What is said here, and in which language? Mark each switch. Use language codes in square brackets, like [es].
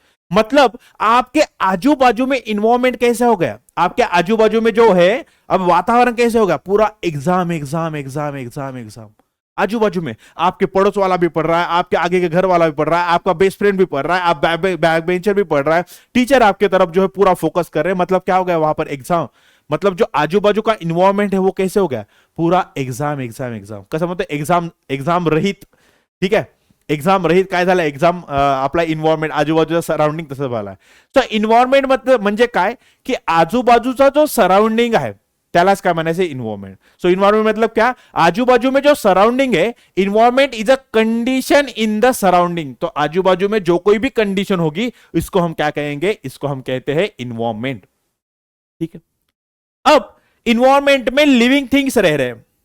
[hi] मतलब आपके आजू बाजू में इन्वायरमेंट कैसे हो गया, आपके आजू बाजू में जो है अब वातावरण कैसे होगा, पूरा exam exam exam exam exam. आजू बाजू में आपके पड़ोस वाला भी पढ़ रहा है, आपके आगे के घर वाला भी पढ़ रहा है, आपका बेस्ट फ्रेंड भी पढ़ रहा है, आप बैक बेंचर भी पढ़ रहा है, टीचर आपके तरफ जो है पूरा फोकस कर रहे हैं। मतलब क्या हो गया वहां पर एग्जाम, मतलब जो आजू बाजू का इन्वायरमेंट है वो कैसे हो गया, पूरा एग्जाम एग्जाम एग्जाम। [mr] कसं मतलब एग्जाम एग्जाम रहित, ठीक आहे, एक्झाम रहित काय झालं, एक्झाम आपला इन्व्हायरमेंट आजूबाजूचा सराउंडिंग तसं झालं आहे. तर इन्व्हायरमेंट म्हणजे काय की आजूबाजूचा जो सराउंडिंग आहे त्यालाच काय म्हणायचं इन्व्हायरमेंट. [hi] सो इन्व्हायरमेंट मतलब क्या, आजू बाजू में जो सराउंडिंग है, [en] Environment is a condition in the surrounding. [hi] तो आजू बाजू में जो कोई भी कंडीशन होगी इसको हम क्या कहेंगे, इसको हम कहते हैं इन्वायरमेंट. ठीक है, अब इन्वायरमेंट में लिविंग थिंग्स रह रहे हैं.